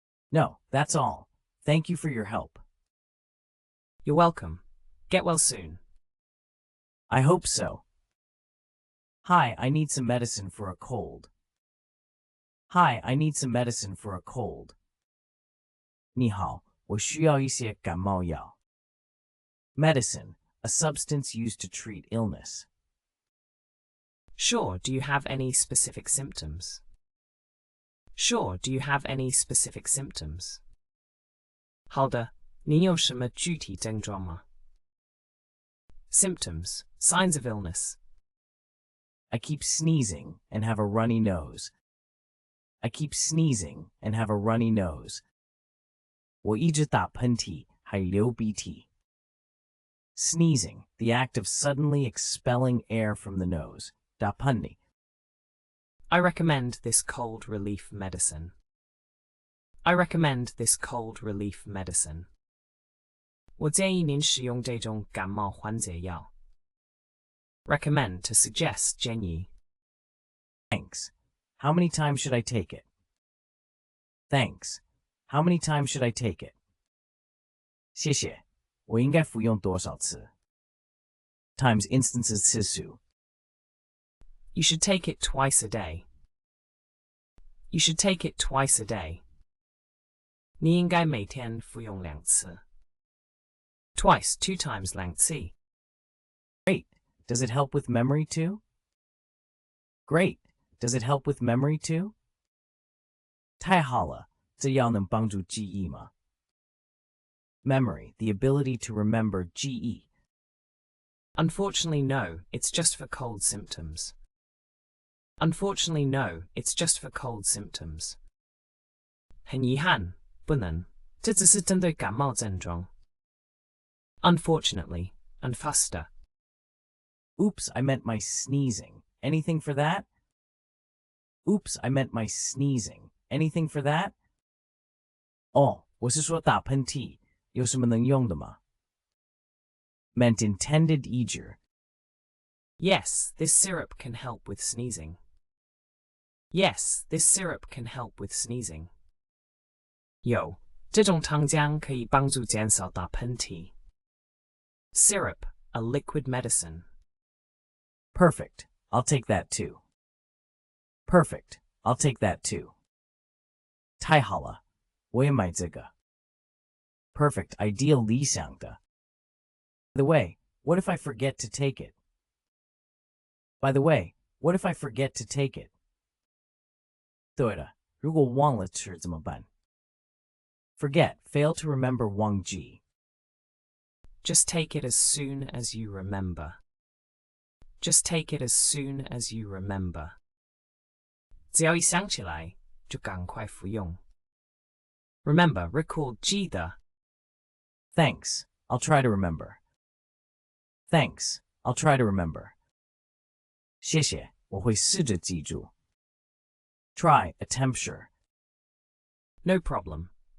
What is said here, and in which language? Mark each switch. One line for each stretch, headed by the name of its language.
English: No, that's all. Thank you for your help. You're welcome. Get well soon. I hope so. Hi, I need some medicine for a cold. Hi, I need some medicine for a cold.
Chinese: 你好，我需要一些感冒药。
English: Medicine, a substance used to treat illness. Sure, do you have any specific symptoms? Sure, do you have any specific symptoms?
Chinese: 好的，您有什么具体症状吗？
English: Symptoms, signs of illness. I keep sneezing and have a runny nose. I keep sneezing and have a runny nose.
Chinese: 我一直打喷嚏，还流鼻涕。
English: Sneezing, the act of suddenly expelling air from the nose.
Chinese: 打喷嚏。
English: I recommend this cold relief medicine. I recommend this cold relief medicine.
Chinese: 我建议您使用这种感冒缓解药。
English: Recommend to suggest, 建议。 Thanks. How many times should I take it? Thanks. How many times should I take it?
Chinese: 谢谢。我应该服用多少次 ？
English: Times instances
Chinese: 次数。
English: You should take it twice a day. You should take it twice a day.
Chinese: 你应该每天服用2次。
English: Twice, 2 times
Chinese: 2次。
English: Great. Does it help with memory too? Great. Does it help with memory too?
Chinese: 太好了，这药能帮助记忆吗？
English: Memory, the ability to remember 记忆。 Unfortunately, no. It's just for cold symptoms. Unfortunately, no. It's just for cold symptoms.
Chinese: 很遗憾，不能。这只是针对感冒症状。
English: Unfortunately, and faster. Oops, I meant my sneezing. Anything for that? Oops, I meant my sneezing. Anything for that?
Chinese: 哦，我是说打喷嚏，有什么能用的吗？
English: Meant intended eager. Yes, this syrup can help with sneezing. Yes, this syrup can help with sneezing.
Chinese: 有，这种糖浆可以帮助减少打喷嚏。
English: Syrup, a liquid medicine. Perfect. I'll take that too. Perfect. I'll take that too.
Chinese: 太好了，我也买这个。Perfect.
English: Ideal 理想的。 By the way, what if I forget to take it? By the way, what if I forget to take it?
Chinese: 对了，如果忘了吃怎么办？
English: Forget, fail to remember 忘记。 Just take it as soon as you remember. Just take it as soon as you remember.
Chinese: 只要一想起来，就赶快服用。
English: Remember, recall 记得。 Thanks. I'll try to remember. Thanks. I'll try to remember.
Chinese: 谢谢，我会试着记住。
English: Try, attempt sure. No problem.